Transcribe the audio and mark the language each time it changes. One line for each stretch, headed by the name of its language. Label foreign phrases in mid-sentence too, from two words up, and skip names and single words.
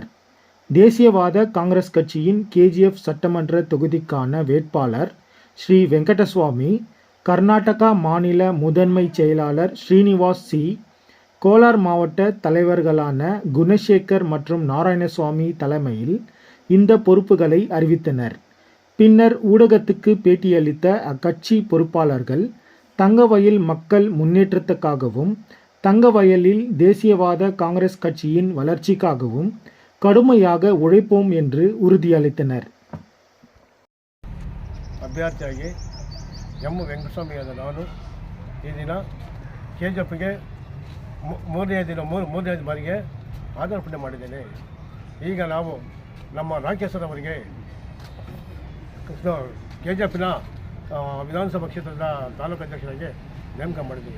Tamil: தேசியவாத காங்கிரஸ் கட்சியின் கேஜிஎஃப் சட்டமன்ற தொகுதிக்கான வேட்பாளர் ஸ்ரீ வெங்கடசுவாமி, கர்நாடகா மாநில முதன்மை செயலாளர் ஸ்ரீனிவாஸ் சி, கோலார் மாவட்ட தலைவர்களான குணசேகர் மற்றும் நாராயணசுவாமி தலைமையில் இந்த பொறுப்புகளை அறிவித்தனர். பின்னர் ஊடகத்துக்கு பேட்டியளித்த அக்கட்சி பொறுப்பாளர்கள், தங்கவயல் மக்கள் முன்னேற்றத்துக்காகவும் தங்கவயலில் தேசியவாத காங்கிரஸ் கட்சியின் வளர்ச்சிக்காகவும் கடுமையாக உழைப்போம் என்று ಉறுದಿಯளித்தனர்.
Kannada: ಅಭ್ಯರ್ಥಿಯಾಗಿ ಎಂ ವೆಂಕಟಸ್ವಾಮಿಯಾದ ನಾನು ಈ ದಿನ ಕೆಜೆಪಿಗೆ ಮೂರನೇ ಬಾರಿಗೆ ಆಧಾರ್ಪಣೆ ಮಾಡಿದ್ದೇನೆ. ಈಗ ನಾವು ನಮ್ಮ ರಾಕೇಶ್ ಅವರಿಗೆ ಕೆಜೆಪಿನ ವಿಧಾನಸಭಾ ಕ್ಷೇತ್ರದ ತಾಲೂಕು ಅಧ್ಯಕ್ಷರಾಗಿ ನೇಮಕ ಮಾಡಿದ್ದೀವಿ.